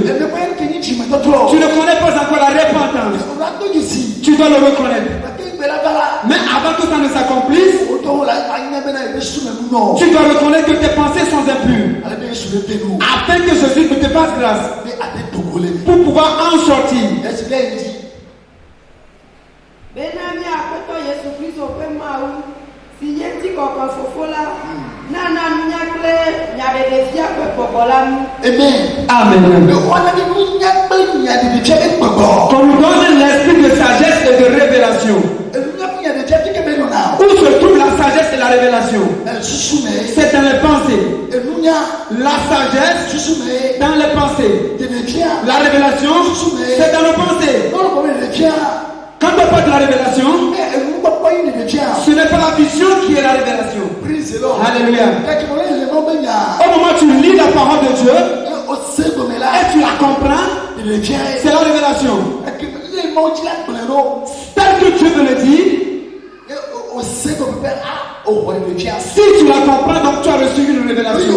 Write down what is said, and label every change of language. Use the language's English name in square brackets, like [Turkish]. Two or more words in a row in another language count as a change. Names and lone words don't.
[French] Tu ne connais pas encore la repentance. Tu dois le reconnaître. Mais avant que ça ne s'accomplisse, tu dois reconnaître que tes pensées sont impures. Afin que Jésus te fasse grâce pour pouvoir en sortir. [Ewe] Benami akpɛtɔ Yesu Kristo ƒe Mawu si nye ŋutikɔkɔe Fofo la nana nunya kple nyaɖeɖefia ƒe gbɔgbɔ la nu. Amen. [French] Qu'on nous donne l'esprit de sagesse et de révélation. Où se trouve la sagesse et la révélation? C'est dans les pensées. La sagesse dans les pensées. La révélation, c'est dans nos pensées. Quand on parle de la révélation, Ce n'est pas la vision qui est la révélation. [English] Praise the Lord. [French] Alléluia. Alléluia. Au moment où tu lis la parole de Dieu et tu la comprends, c'est la révélation. Tel que Dieu me le dit, si tu la comprends, donc tu as reçu une révélation.